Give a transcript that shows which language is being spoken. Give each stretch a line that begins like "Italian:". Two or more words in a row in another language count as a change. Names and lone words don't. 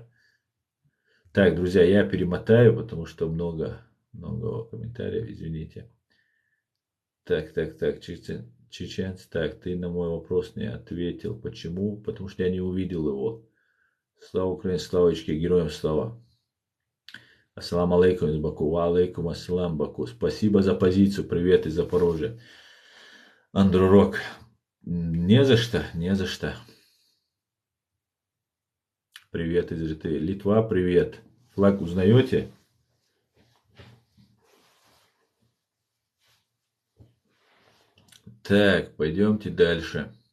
Russian: Так, друзья, я перемотаю, потому что много комментариев, извините. Так, чеченцы, так, ты на мой вопрос не ответил. Почему? Потому что я не увидел его. Слава Украине, славочки, героям слава.
Arabic: السلام عليكم из Баку. وعليكم السلام, Баку.
Russian: Спасибо за позицию. Привет из Запорожья. Андрурок. Не за что, не за что. Привет из Риты. Литва, привет. Флаг узнаете? Так, пойдемте дальше.